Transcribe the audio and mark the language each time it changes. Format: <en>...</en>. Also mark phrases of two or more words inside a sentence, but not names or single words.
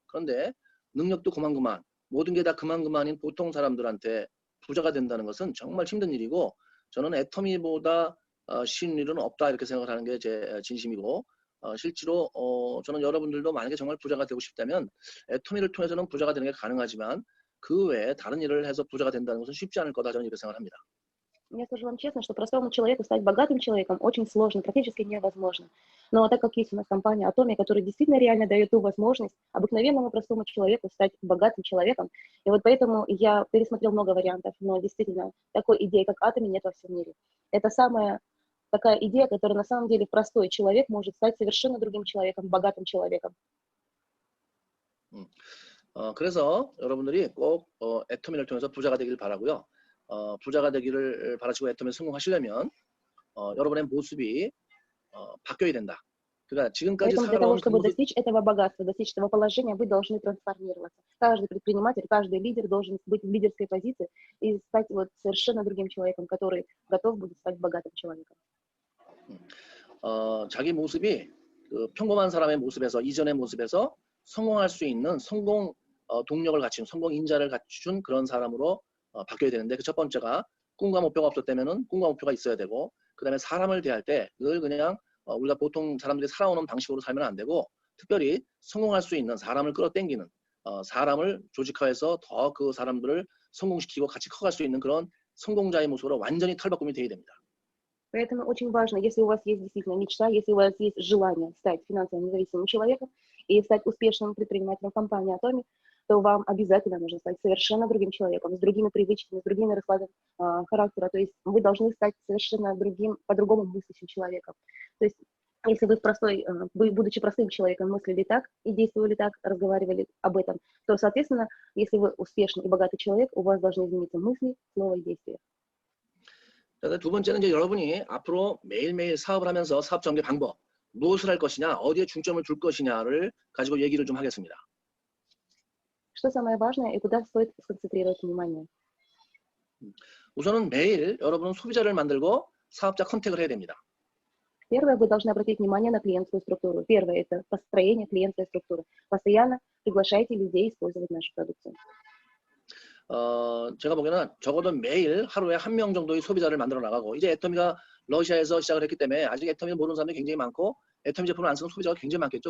<ko>그런데 능력도 그만그만 모든 게 다 그만그만인 보통 사람들한테 부자가 된다는 것은 정말 힘든 일이고 저는 애터미보다 쉬운 일은 없다 이렇게 생각을 하는 게 제 진심이고 실제로 저는 여러분들도 만약에 정말 부자가 되고 싶다면 애터미를 통해서는 부자가 되는 게 가능하지만 그 외에 다른 일을 해서 부자가 된다는 것은 쉽지 않을 거다 저는 이렇게 생각을 합니다.</ko> <ru>Я скажу вам честно, что простому человеку стать богатым человеком очень сложно, практически невозможно. Но так как есть у нас компания Atomy, которая действительно реально дает ту возможность обыкновенному простому человеку стать богатым человеком, и вот поэтому я пересмотрел много вариантов, но действительно такой идеи, как Atomy, нет во всем мире. Это самая такая идея, которая на самом деле простой человек может стать совершенно другим человеком, богатым человеком.</ru> <ko>그래서 여러분들이 꼭 애터미를 통해서 부자가 되길 바라고요. 부자가 되기를 바라시고 애터미에 성공하시려면 여러분의 모습이 바뀌어야 된다. 그러니까 지금까지</ko> <ru>Поэтому для того,</ru> <ko>살아온 그</ko> <ru>чтобы</ru> <ko>모습</ko> <ru>достичь этого богатства, достичь этого положения, вы должны трансформироваться. Каждый предприниматель, каждый лидер должен быть в лидерской позиции и стать вот совершенно другим человеком, который готов будет стать богатым человеком.</ru> <ko>자기 모습이 그 평범한 사람의 모습에서 이전의 모습에서 성공할 수 있는 성공 동력을 갖춘 성공 인자를 갖춘 그런 사람으로 바뀌어야 되는데 그 첫 번째가 꿈과 목표가 없었다면은 꿈과 목표가 있어야 되고 그 다음에 사람을 대할 때 늘 그냥 우리가 보통 사람들이 살아오는 방식으로 살면 안 되고 특별히 성공할 수 있는 사람을 끌어당기는 사람을 조직화해서 더 그 사람들을 성공시키고 같이 커갈 수 있는 그런 성공자의 모습으로 완전히 탈바꿈이 돼야 됩니다.</ko> <ru>Поэтому очень важно, если у вас есть действительно мечта, если у вас есть желание стать финансово независимым человеком и стать успешным предпринимателем компании Atomy, то вам обязательно нужно стать совершенно другим человеком, с другими привычками, с другими раскладами характера. То есть вы должны стать совершенно другим, по-другому мыслящим человеком. То есть если вы, будучи простым человеком, мыслили так и действовали так, разговаривали об этом, то, соответственно, если вы успешный и богатый человек, у вас должны измениться мысли, слова и действия.</ru> <ko>두 번째는 이제 여러분이 앞으로 매일매일 사업을 하면서 사업 전개 방법, 무엇을 할 것이냐, 어디에 중점을 둘 것이냐를 가지고 얘기를 좀 하겠습니다.</ko> <ru>Что самое важное и куда стоит сконцентрировать внимание?</ru> <ko>우선은 매일 여러분은 소비자를 만들고 사업자 컨택을 해야 됩니다.</ko> <ru>Первое, вы должны обратить внимание на клиентскую структуру. Первое – это построение клиентской структуры. Постоянно приглашайте людей использовать нашу продукцию.</ru> <ko>제가 보기에는 적어도 매일 하루에 한 명 정도의 소비자를 만들어 나가고 이제 애터미가 러시아에서 시작을 했기 때문에 아직 애터미를 모르는 사람들이 굉장히 많고 애터미 제품을 안 쓰는 소비자가 굉장히 많겠죠.</ko>